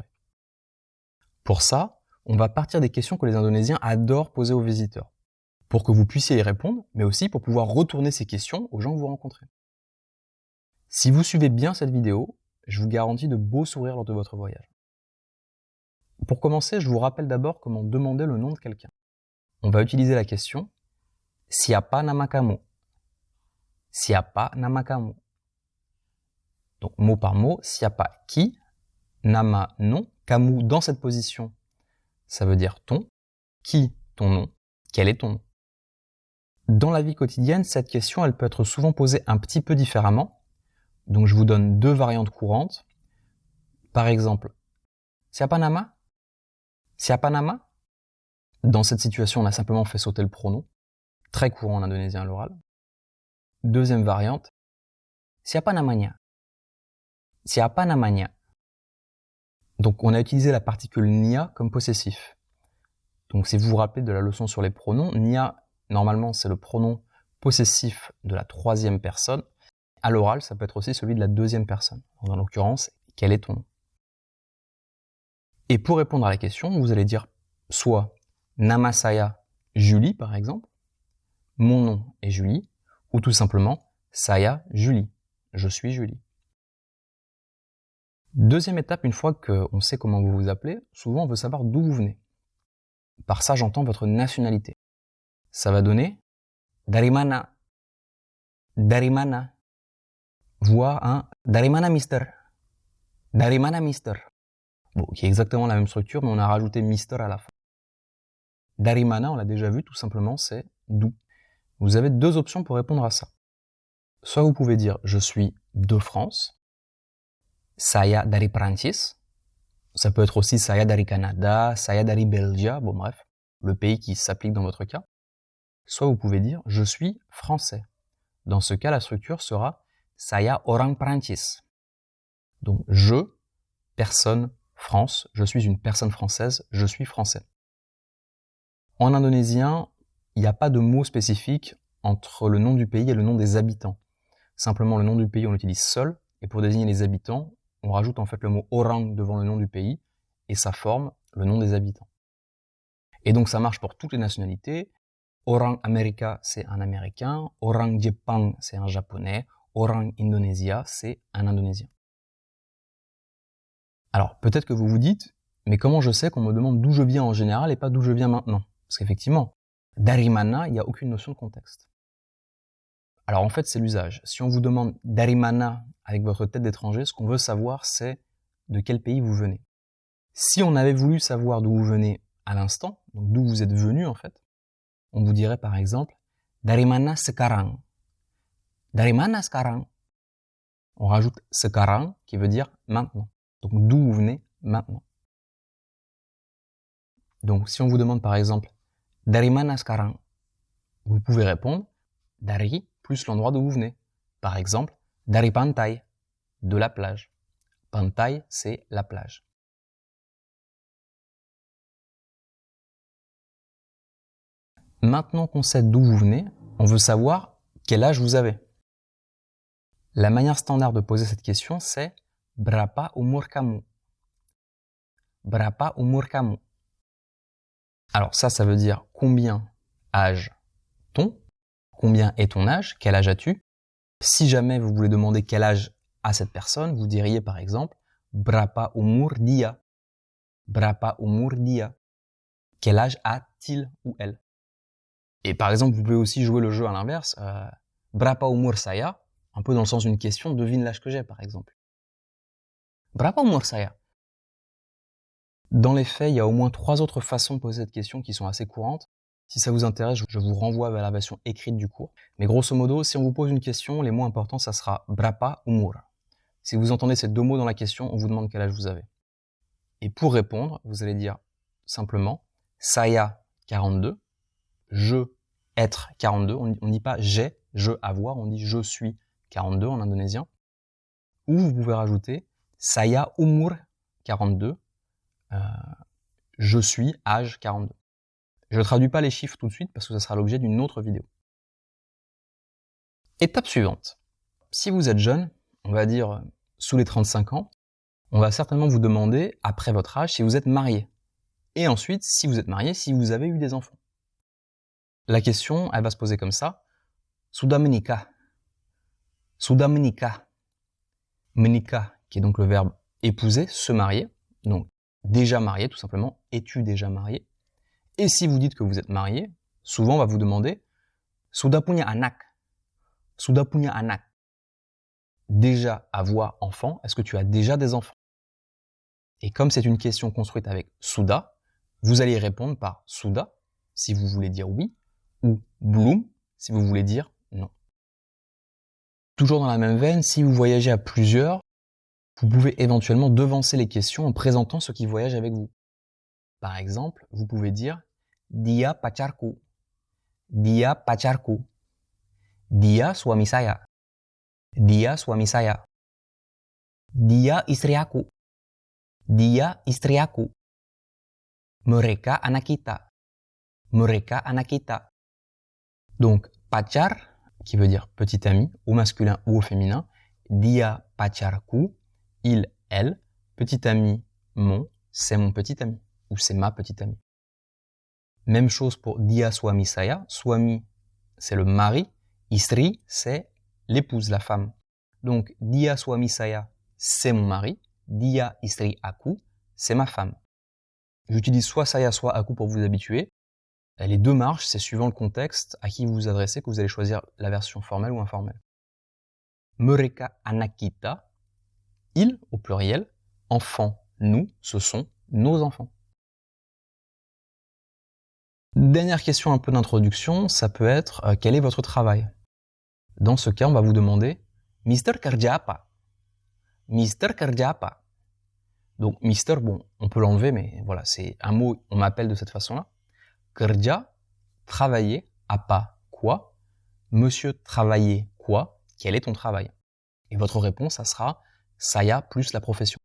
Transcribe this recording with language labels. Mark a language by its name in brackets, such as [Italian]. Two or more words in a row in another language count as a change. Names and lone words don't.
[French] Pour ça, on va partir des questions que les Indonésiens adorent poser aux visiteurs, pour que vous puissiez y répondre, mais aussi pour pouvoir retourner ces questions aux gens que vous rencontrez. Si vous suivez bien cette vidéo, je vous garantis de beaux sourires lors de votre voyage. Pour commencer, je vous rappelle d'abord comment demander le nom de quelqu'un. On va utiliser la question « [Indonesian] Siapa nama kamu ?» Siapa nama kamu. [French] Donc mot par mot, siapa qui, nama nom, kamu dans cette position, ça veut dire ton, qui ton nom, quel est ton nom. Dans la vie quotidienne, cette question elle peut être souvent posée un petit peu différemment. Donc je vous donne deux variantes courantes. Par exemple, [Indonesian] siapa nama? Siapa nama? [French] Dans cette situation, on a simplement fait sauter le pronom, très courant en indonésien à l'oral. Deuxième variante, [Indonesian] siapa namanya? Siapa namanya? [French] Donc on a utilisé la particule nia comme possessif. Donc si vous vous rappelez de la leçon sur les pronoms, nia, normalement c'est le pronom possessif de la troisième personne. À l'oral, ça peut être aussi celui de la deuxième personne. En l'occurrence, quel est ton nom? Et pour répondre à la question, vous allez dire soit [Indonesian] nama saya Julie [French] par exemple, mon nom est Julie, ou tout simplement [Indonesian] saya Julie, [French] je suis Julie. Deuxième étape, une fois qu'on sait comment vous vous appelez, souvent on veut savoir d'où vous venez. Par ça, j'entends votre nationalité. Ça va donner [Indonesian] dari mana, [French] voire un [Indonesian] dari mana mister, dari mana mister. [French] Bon, qui est exactement la même structure, mais on a rajouté mister à la fin. [Indonesian] Dari mana, [French] on l'a déjà vu, tout simplement, c'est d'où. Vous avez deux options pour répondre à ça. Soit vous pouvez dire je suis de France, [Indonesian] saya dari Prancis. [French] Ça peut être aussi [Indonesian] saya dari Canada, saya dari Belgia, [French] bon bref, le pays qui s'applique dans votre cas. Soit vous pouvez dire je suis français. Dans ce cas, la structure sera [Indonesian] saya orang Prancis. [French] Donc je, personne, France, je suis une personne française, je suis français. En indonésien, il n'y a pas de mot spécifique entre le nom du pays et le nom des habitants. Simplement, le nom du pays, on l'utilise seul, et pour désigner les habitants, on rajoute en fait le mot orang devant le nom du pays, et ça forme le nom des habitants. Et donc ça marche pour toutes les nationalités. [Indonesian] Orang Amerika, [French] c'est un Américain. [Indonesian] Orang Jepang, [French] c'est un Japonais. [Indonesian] Orang Indonesia, [French] c'est un Indonésien. Alors, peut-être que vous vous dites, mais comment je sais qu'on me demande d'où je viens en général et pas d'où je viens maintenant? Parce qu'effectivement, [Indonesian] dari mana, [French] il n'y a aucune notion de contexte. Alors en fait, c'est l'usage. Si on vous demande [Indonesian] dari mana [French] avec votre tête d'étranger, ce qu'on veut savoir, c'est de quel pays vous venez. Si on avait voulu savoir d'où vous venez à l'instant, donc d'où vous êtes venu en fait, on vous dirait par exemple [Indonesian] dari mana sekarang. Dari mana sekarang? [French] On rajoute sekarang qui veut dire maintenant. Donc d'où vous venez maintenant. Donc si on vous demande par exemple [Indonesian] dari mana sekarang, [French] vous pouvez répondre dari plus l'endroit d'où vous venez. Par exemple, [Indonesian] dari pantai, [French] de la plage. Pantai, c'est la plage. Maintenant qu'on sait d'où vous venez, on veut savoir quel âge vous avez. La manière standard de poser cette question, c'est [Indonesian] berapa umur kamu? Berapa umur kamu? [French] Alors ça veut dire combien âge ton? Combien est ton âge? Quel âge as-tu? Si jamais vous voulez demander quel âge a cette personne, vous diriez par exemple [Indonesian] berapa umur dia? Berapa umur dia? [French] Quel âge a-t-il ou elle? Et par exemple, vous pouvez aussi jouer le jeu à l'inverse. [Indonesian] Berapa umur saya? [French] Un peu dans le sens d'une question, devine l'âge que j'ai par exemple. [Indonesian] Berapa umur saya? [French] Dans les faits, il y a au moins 3 autres façons de poser cette question qui sont assez courantes. Si ça vous intéresse, je vous renvoie vers la version écrite du cours. Mais grosso modo, si on vous pose une question, les mots importants, ça sera [Indonesian] berapa umur. [French] Si vous entendez ces deux mots dans la question, on vous demande quel âge vous avez. Et pour répondre, vous allez dire simplement saya 42, je être 42. On ne dit pas j'ai, je avoir, on dit je suis 42 en indonésien. Ou vous pouvez rajouter [Indonesian] saya umur 42. [French] je suis âge 42. Je ne traduis pas les chiffres tout de suite parce que ça sera l'objet d'une autre vidéo. Étape suivante. Si vous êtes jeune, on va dire sous les 35 ans, on va certainement vous demander, après votre âge, si vous êtes marié. Et ensuite, si vous êtes marié, si vous avez eu des enfants. La question, elle va se poser comme ça. [Indonesian] Sudah menikah. Sudah menikah. Menikah, [French] qui est donc le verbe épouser, se marier. Donc, déjà marié, tout simplement. Es-tu déjà marié? Et si vous dites que vous êtes marié, souvent on va vous demander [Indonesian] Sudah punya anak. Sudah punya anak. [French] Déjà avoir enfant, est-ce que tu as déjà des enfants? Et comme c'est une question construite avec Sudah, vous allez répondre par Sudah, si vous voulez dire oui, ou Belum, si vous voulez dire non. Toujours dans la même veine, si vous voyagez à plusieurs, vous pouvez éventuellement devancer les questions en présentant ceux qui voyagent avec vous. Par exemple, vous pouvez dire [Indonesian] Dia pacarku. Dia pacarku. Dia suami saya. Dia suami saya. Dia istri aku. Dia istri aku. Mereka anak kita. Mereka anak kita. [French] Donc, pacar, qui veut dire petit ami, au masculin ou au féminin. [Indonesian] Dia pacarku, [French] il, elle. Petit ami, mon, c'est mon petit ami. Ou c'est ma petite amie. Même chose pour [Indonesian] dia suami saya. Suami, [French] c'est le mari. Istri, c'est l'épouse, la femme. Donc, [Indonesian] dia suami saya, [French] c'est mon mari. [Indonesian] Dia istri aku, [French] c'est ma femme. J'utilise soit saya, soit aku pour vous habituer. Les deux marches, c'est suivant le contexte à qui vous vous adressez que vous allez choisir la version formelle ou informelle. [Indonesian] Mereka anak kita, [French] ils au pluriel, enfants, nous, ce sont nos enfants. Dernière question un peu d'introduction, ça peut être quel est votre travail? Dans ce cas, on va vous demander [Indonesian] Mister kerja apa? Mister kerja apa? [French] Donc Mister, bon, on peut l'enlever, mais voilà, c'est un mot, on m'appelle de cette façon-là. Kerja, travailler, apa, quoi? Monsieur, travailler, quoi? Quel est ton travail? Et votre réponse, ça sera saya plus la profession.